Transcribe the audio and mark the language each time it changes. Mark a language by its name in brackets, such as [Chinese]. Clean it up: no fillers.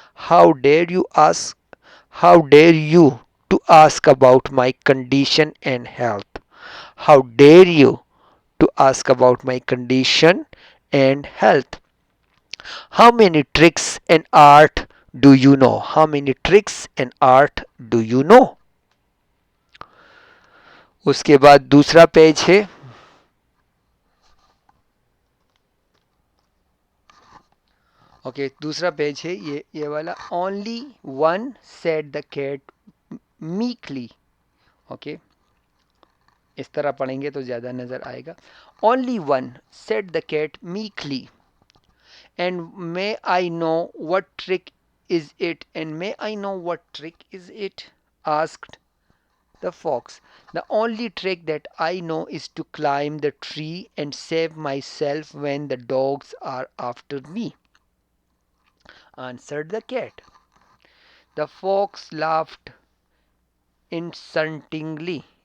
[English] How dare you ask? How dare you to ask about my condition and health? How dare you to ask about my condition and health? How many tricks and art do you know? How many tricks and art do you know?" [Hindi] उसके बाद दूसरा page है okay दूसरा page है ये वाला [English] only one said the cat meekly okay [Hindi] इस तरह पढ़ेंगे तो ज़्यादा नज़र आएगा [English] Only one said the cat meekly and may I know what trick is it and may I know what trick is it asked the fox. The only trick that I know is to climb the tree and save myself when the dogs are after me, answered the cat. The fox laughed insultingly.